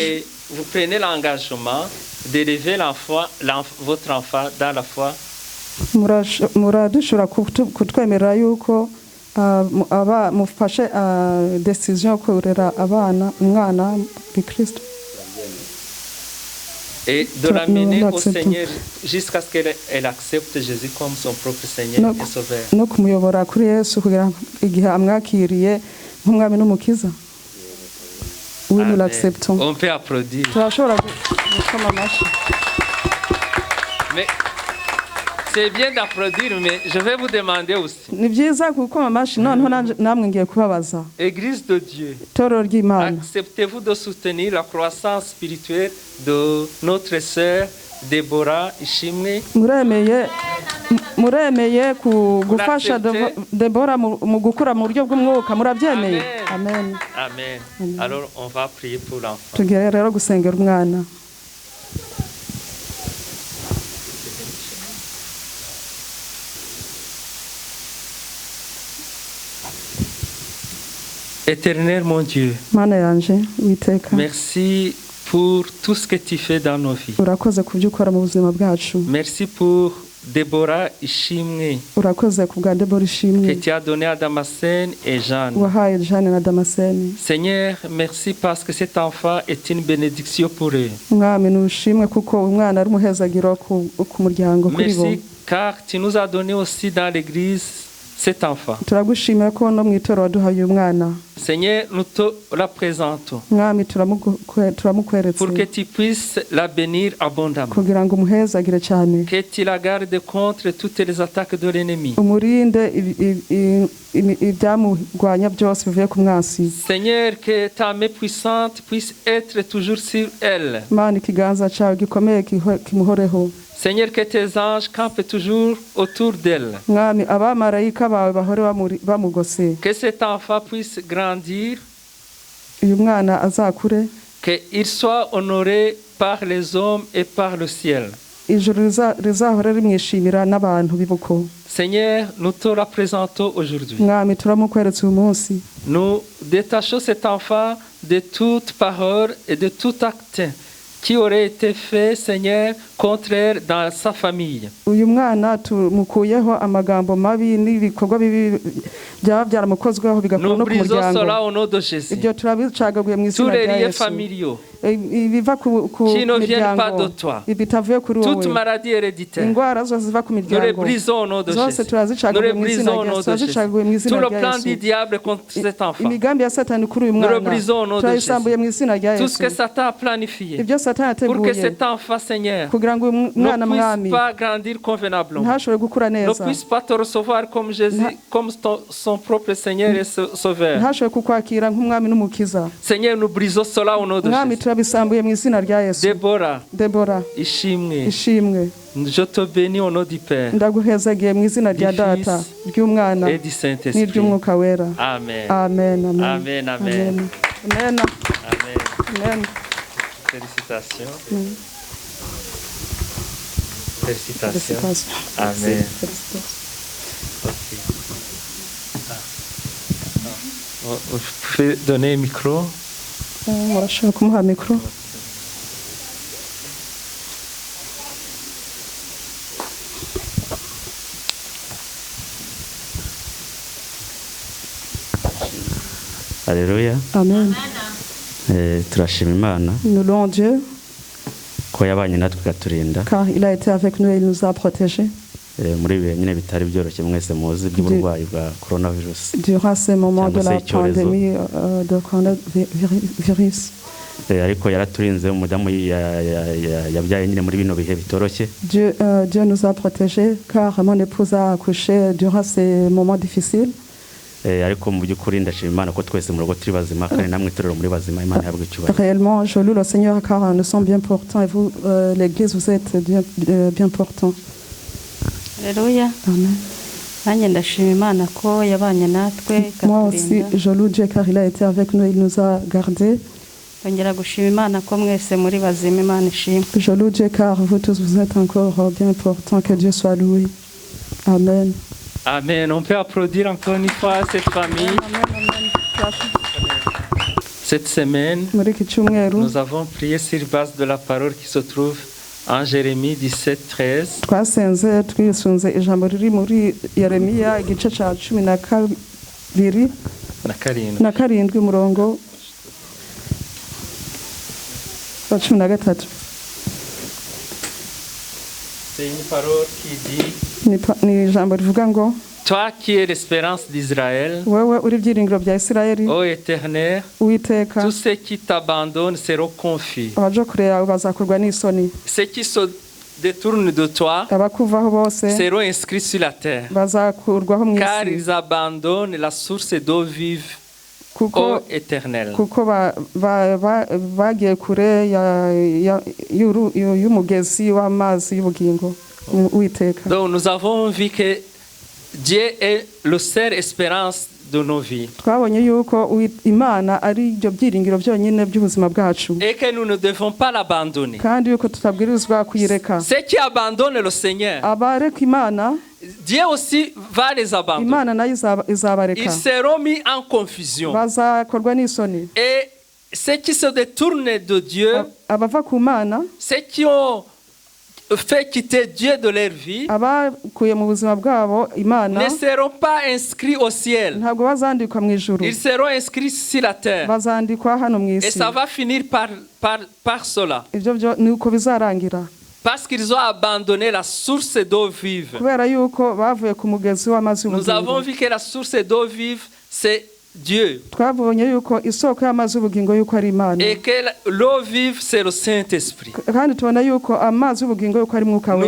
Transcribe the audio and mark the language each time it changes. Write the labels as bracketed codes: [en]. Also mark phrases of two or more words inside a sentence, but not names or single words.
[fr] que vous prenez l'engagement d'élever votre enfant dans la foi? [rw] Muradushobora kutwemerera yuko mufashe decision yo kurera umwana b'Kristo. [fr] Et de l'amener au l'acceptons. Seigneur jusqu'à ce qu'elle accepte Jésus comme son propre Seigneur et Sauveur. [rw] No kumuyobora kuri Yesu kugira ngo igihe amwakiriye nk'umwami n'umukiza. [fr] Oui, nous Amen. l'acceptons. On peut applaudir. [rw] Turashobora gukoma amashyi. [fr] Mais c'est bien d'applaudir, mais je vais vous demander aussi. [rw] Ni byiza gukoma amashyi, noneho namwe ngiye kubabaza. [fr] Église de Dieu, [rw] Itorero ry'Imana, [fr] acceptez-vous de soutenir la croissance spirituelle de notre sœur Déborah Ishimwe? [rw] muremeye gufasha Debora mu gukura mu buryo bw'umwuka, murabyemeye? Amen. Amen. [fr] Alors on va prier pour l'enfant. [rw] Tugiye rero gusengera umwana. [fr] Éternel mon Dieu, [rw] Mana yanje witeka, [fr] merci pour tout ce que tu fais dans nos vies. [rw] urakoze ku byo ukora mu buzima bwacu. [fr] Merci pour Déborah Ishimwe [rw] Urakoze ku bwa Debora [fr] que Ishimwe tu as donné à Damascène et Jeanne. [rw] wahaye Jeanne na Damascene. [fr] Seigneur, merci parce que cet enfant est une bénédiction pour eux. [rw] Mwami nushimwe kuko umwana ari umuhezagiro ku muryango kuri bo. [fr] Merci car tu nous as donné aussi dans l'église cet enfant. [rw] Turagushimira ko no mu itorero waduhaye uyu mwana. [fr] Seigneur, nous te la présentons [rw] Mwami [fr] pour que [rw] turamukweretse [fr] tu puisses la bénir abondamment. [rw] kugira ngo umuhezagire cyane. [fr] Que tu la gardes contre toutes les attaques de l'ennemi. [rw] Umurinde ibyamurwanya byose bivuye ku mwasi. [fr] Seigneur, que ta main puissante puisse être toujours sur elle. [rw] Mana ikiganza cyawe gikomeye kimuhoreho. [fr] Seigneur, que tes anges campent toujours autour d'elle. [rw] Mwami abamarayika bawe bahore bamugose. [fr] Que cet enfant puisse grandir, [rw] Uyu mwana azakure [fr] qu'il soit honoré par les hommes et par le ciel. [rw] ijuru rizahora rimwishimira n'abantu bibuko. [fr] Seigneur, nous te représentons aujourd'hui. [rw] Mwami turamukweretse uyu munsi. [fr] Nous détachons cet enfant de toute parole et de tout acte qui aurait été fait, Seigneur, contraire dans sa famille. [rw] Uyu mwana tumukuyeho amagambo mabi n'ibikorwa bibi byaba byaramukozweho bigakora no ku muryango. [fr] Nous brisons cela au nom de Jésus. [rw] Ibyo turabicagaguye mu izina rya Yesu. [fr] Tous les liens familiaux [rw] ibiva ku [fr] qui ne viennent pas de toi. [rw] Ibitavuye kuri wowe. [fr] Toute maladie héréditaire. [rw] Ingwara zose ziva ku miryango. [fr] Nous les brisons au nom de Jésus. Nous les brisons au nom de Jésus. Tout le plan du diable contre cet enfant. [rw] Imigambi ya Satani kuri uyu mwana. [fr] Nous le brisons au nom de Jésus. [rw] Mu izina rya Yesu. [fr] Tout ce que Satan a planifié. [rw] Ibyo Satani yateguye. [fr] Pour que cet enfant, Seigneur, [rw] mwana [fr] ne [rw] mwami [fr] puisse pas grandir convenablement. [rw] ntashobore gukura [fr] Ne [rw] neza. [fr] puisse pas te recevoir comme Jésus, comme son propre Seigneur et Sauveur. [rw] ntashobore kukwakira nk'umwami n'umukiza. [fr] Seigneur, nous brisons cela au nom de [rw] mwami [fr] Jésus. [rw] turabisambuye mu izina rya Yesu. Debora ishimwe. [fr] Je te bénis au nom du Père. [rw] Ndaguhezagiye mu izina rya Data, ry'Umwana [fr] et du Saint-Esprit. [rw] N'iry'Umwuka wera. Amen. Amen. Amen. Amen. Amen. Amen. Amen. Amen. [fr] Félicitations. Mm. Félicitations. Amen. Okay. Vous pouvez donner un micro. [rw] Murashobora kumuha mikoro. [fr] Alléluia. Amen. [rw] Turashima Imana. [fr] Nous louons Dieu. [rw] Ko yabanye natwe katurinda. [fr] Car il a été avec nous et il nous a protégés. [rw] Muri bihe nyine bitari byoroshye mwese muzi by'uburwayi bwa coronavirus. [fr] Durant ces moments de la pandémie de coronavirus. [rw] Ariko yaraturinze umudamu yabyaye nyine muri bino bihe bitoroshye. [fr] Dieu nous a protégés car mon épouse a accouché durant ces moments difficiles. [rw] Ariko mu by'ukuri ndashima Imana ko twese mu rugo turi bazima kandi namwe turero muri bazima Imana yabwe cyubahiro. [fr] Réellement, je loue le Seigneur car nous sommes bien portants et vous, l'Église, vous êtes bien portants. Alléluia. Amen. [rw] Nanjye ndashima Imana ko yabanye natwe. [fr] Moi aussi, je loue Dieu car il a été avec nous, il nous a gardés. [rw] Ndongera gushima Imana ko mwese muri bazima Imana ishimwe. [fr] Je loue Dieu car vous tous vous êtes encore bien portants, que Dieu soit loué. Amen. Amen. On peut applaudir encore une fois à cette famille. Cette semaine, nous avons prié sur base de la parole qui se trouve en Jérémie 17:13. [rw] Twasenze twisunze ijambo riri muri Yeremiya igice ca 12 na karindwi murongo wa 13. [fr] C'est une parole qui dit: [rw] ni ijambo rivuga ngo, [fr] toi qui es l'espérance d'Israël, [rw] wewe uri ibyiringiro bya Isirayeli, [fr] ô Éternel, [rw] Uwiteka, [fr] tous ceux qui t'abandonnent seront confus. [rw] abaja kure yawe bazakorwa n'isoni. [fr] Ceux qui se détournent de toi [rw] abakuvaho bose [fr] seront inscrits sur la terre, [rw] bazakurwaho mu [fr] car [rw] isi. [fr] ils abandonnent la source d'eau vive, ô Éternel. [rw] Kuko bagiye kure y'umugezi w'amazi y'ubugingo. Uwiteka. [fr] Donc nous avons vu que Dieu est le seul espérance de nos vies. [rw] Twabonye yuko Imana ari ibyo byiringiro byonyine by'ubuzima bwacu. [fr] Et que nous ne devons pas l'abandonner. [rw] Kandi yuko tutabwirizwa kuyireka. [fr] Ceux qui abandonnent le Seigneur, [rw] abareka Imana, [fr] Dieu aussi va les abandonner. [rw] Imana nayo izabareka. [fr] Ils seront mis en confusion. [rw] Bazakorwa n'isoni. [fr] Et ceux qui se détournent de Dieu, [rw] abava ku Mana, [fr] ceux qui ont fait quitter Dieu de leur vie, [rw] abakuye mu buzima bwabo Imana, [fr] ne seront pas inscrits au ciel. [rw] Ntabwo bazandikwa mu ijuru. [fr] Ils seront inscrits sur la terre. [rw] Bazandikwa hano mu isi. [fr] Et ça va finir par cela. [rw] Ibyo ni uko bizarangira. [fr] Parce qu'ils ont abandonné la source d'eau vive. [rw] Kubera yuko bavuye ku mugezi w'amazi y'ubugingo. [fr] Nous avons vu que la source d'eau vive, c'est Dieu. [rw] Twabonye yuko isoko y'amazi y'ubugingo yuko ari Imana. [fr] Et que l'eau vive, c'est le Saint-Esprit. [rw] Kandi tubona yuko amazi y'ubugingo yuko ari Mwuka wera.